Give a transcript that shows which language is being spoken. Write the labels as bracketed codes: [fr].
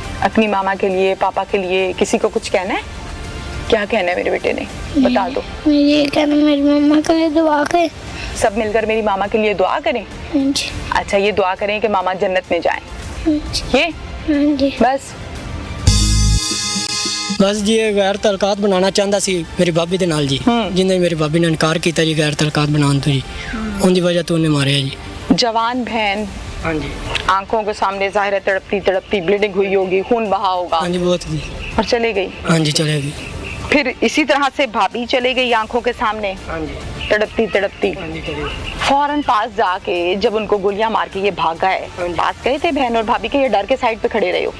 [hi] अपनी मामा के लिए, पापा के लिए, किसी को कुछ कहना है? क्या कहना है मेरे बेटे ने? बता दो। मैं ये कहना मेरी मम्मा के लिए दुआ करें। सब मिलकर मेरी मामा के लिए दुआ करें? हाँ जी। अच्छा, ये दुआ करें कि मामा जन्नत में जाएं। हाँ जी। ये हाँ जी। बस? [pa] बस जी ਇਹ ਗੈਰ ਤਲਕਾਤ ਬਣਾਉਣਾ ਚਾਹੁੰਦਾ ਸੀ ਮੇਰੀ ਭਾਬੀ ਦੇ ਨਾਲ ਜੀ, ਜਿੰਨੇ ਮੇਰੀ ਭਾਬੀ ਨੇ ਇਨਕਾਰ ਕੀਤਾ ਜੀ ਗੈਰ ਤਲਕਾਤ ਬਣਾਉਣ ਤੋਂ ਜੀ, ਉਹਦੀ ਵਜ੍ਹਾ ਤੋਂ ਉਹਨੇ ਮਾਰਿਆ ਜੀ। [hi] जवान बहन, हाँ जी। आंखों के सामने जाहिर है तड़पती तड़पती ब्लीडिंग हुई होगी, खून बहा होगा हाँ जी बहुत जी। और चली गई। हाँ जी चलेगी। फिर इसी तरह से भाभी चली गई आंखों के सामने हाँ जी। तड़पती तड़पती। हाँ जी चलेगी। फौरन पास जाके जब उनको गोलियां मार के ये भागा है, पास गए थे बहन और भाभी के? ये डर के साइड पे खड़े रहे हो?